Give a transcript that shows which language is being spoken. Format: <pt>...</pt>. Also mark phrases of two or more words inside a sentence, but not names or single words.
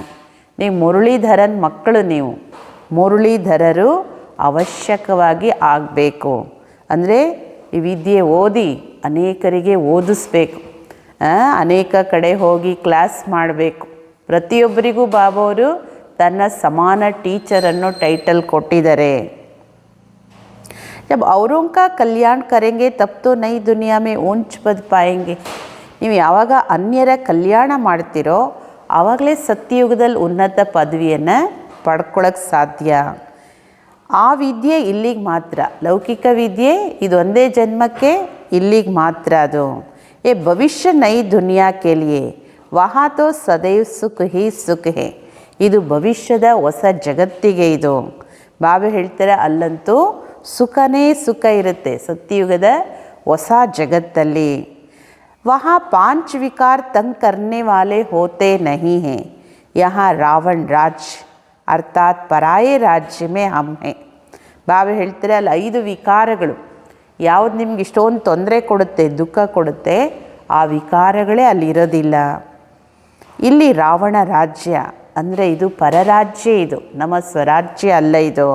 <kn>ನೀವು ಮುರಳೀಧರನ ಮಕ್ಕಳು, ನೀವು ಮುರಳೀಧರರು ಅವಶ್ಯಕವಾಗಿ ಆಗಬೇಕು. ಅಂದರೆ ಈ ವಿದ್ಯೆ ಓದಿ ಅನೇಕರಿಗೆ ಓದಿಸ್ಬೇಕು, ಅನೇಕ ಕಡೆ ಹೋಗಿ ಕ್ಲಾಸ್ ಮಾಡಬೇಕು. ಪ್ರತಿಯೊಬ್ಬರಿಗೂ ಬಾಬಾವರು ತನ್ನ ಸಮಾನ ಟೀಚರ್ ಅನ್ನೋ ಟೈಟಲ್ ಕೊಟ್ಟಿದ್ದಾರೆ.</kn> <hi>जब औरों का कल्याण करेंगे तब तो नई दुनिया में ऊंच पद पाएंगे.</hi> <kn>ನೀವು ಯಾವಾಗ ಅನ್ಯರ ಕಲ್ಯಾಣ ಮಾಡ್ತೀರೋ ಆವಾಗಲೇ ಸತ್ಯಯುಗದಲ್ಲಿ ಉನ್ನತ ಪದವಿಯನ್ನು ಪಡ್ಕೊಳ್ಳೋಕ್ಕೆ ಸಾಧ್ಯ. ಆ ವಿದ್ಯೆ ಇಲ್ಲಿಗೆ ಮಾತ್ರ, ಲೌಕಿಕ ವಿದ್ಯೆ ಇದೊಂದೇ ಜನ್ಮಕ್ಕೆ, ಇಲ್ಲಿಗೆ ಮಾತ್ರ ಅದು.</kn> <hi>भविष्य नई दुनिया के लिए वहाँ तो सदैव सुख ही सुख है.</hi> <kn>ಇದು ಭವಿಷ್ಯದ ಹೊಸ ಜಗತ್ತಿಗೆ ಇದು. ಬಾಬಾ ಹೇಳ್ತಾರೆ, ಅಲ್ಲಂತೂ ಸುಖನೇ ಸುಖ ಇರುತ್ತೆ. ಸತ್ಯಯುಗದ ಹೊಸ ಜಗತ್ತಲ್ಲಿ</kn> <hi>वहाँ 5 विकार तंग करने वाले होते नहीं हैं। यहाँ रावण राज्य अर्थात पराये राज्य में हम हैं.</hi> <kn>ಬಾಬಾ ಹೇಳ್ತಾರೆ ಅಲ್ಲಿ 5 ವಿಕಾರಗಳು ಯಾವುದು ನಿಮ್ಗೆ ಇಷ್ಟೊಂದು ತೊಂದರೆ ಕೊಡುತ್ತೆ, ದುಃಖ ಕೊಡುತ್ತೆ, ಆ ವಿಕಾರಗಳೇ ಅಲ್ಲಿರೋದಿಲ್ಲ. ಇಲ್ಲಿ ರಾವಣ ರಾಜ್ಯ ಅಂದರೆ ಇದು ಪರರಾಜ್ಯ, ಇದು ನಮ್ಮ ಸ್ವರಾಜ್ಯ ಅಲ್ಲ ಇದು.</kn>